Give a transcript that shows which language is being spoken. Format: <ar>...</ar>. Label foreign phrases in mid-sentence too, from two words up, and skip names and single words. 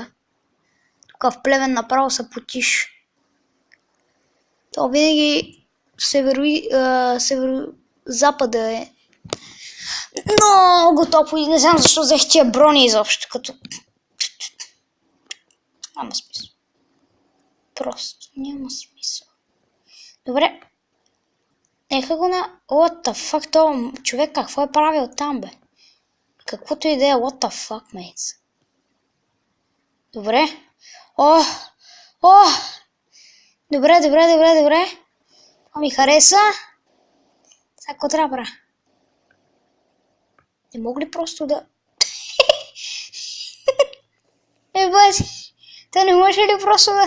<bg>Тук в Плевен направо се потиш. То винаги северо-запада е много топло и не знам защо взех тия брони изобщо, като... Няма смисъл. Просто няма смисъл. Добре. Нека го на...</bg> <en>What the fuck,</en> <bg>това човек какво е правил там, бе? Каквото и да е,</bg> <en>what the fuck, mates.</en> <bg>Добре. Добре. Това ми хареса. Сега какво трябва да правя? Не мога ли просто да... Бази, то не може ли просто да...</bg>